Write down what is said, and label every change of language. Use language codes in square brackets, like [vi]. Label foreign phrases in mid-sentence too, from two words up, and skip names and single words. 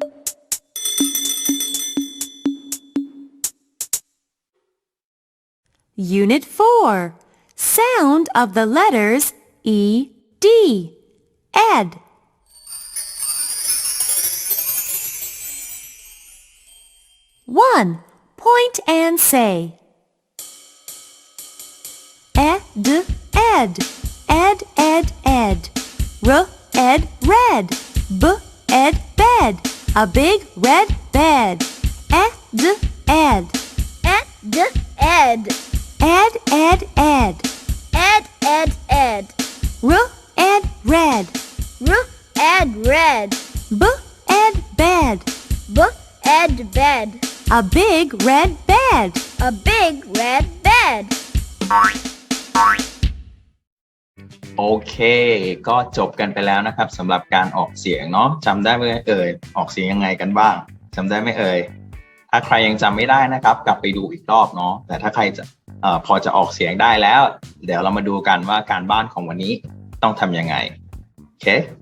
[en] Unit 4. Sound of the letters E, D. Ed. One. Point and say. Ed, ed. Ed, ed, ed. R, ed, red. B, ed, bed. A big red bed. Ed, ed. Ed, ed. Ed, ed, ed. Ed, ed, ed. R, ed, red. R, ed, red. B, ed, bed. B, ed, bed. A big red bed. A big red bed. [th] โอเคก็จบกันไปแล้วนะครับสำหรับการออกเสียงเนาะจำได้ไหมเอ่ยออกเสียงยังไงกันบ้างจำได้ไหมเอ่ยถ้าใครยังจำไม่ได้นะครับกลับไปดูอีกรอบเนาะแต่ถ้าใครจะพอจะออกเสียงได้แล้วเดี๋ยวเรามาดูกันว่าการบ้านของวันนี้ต้องทำยังไงโอเค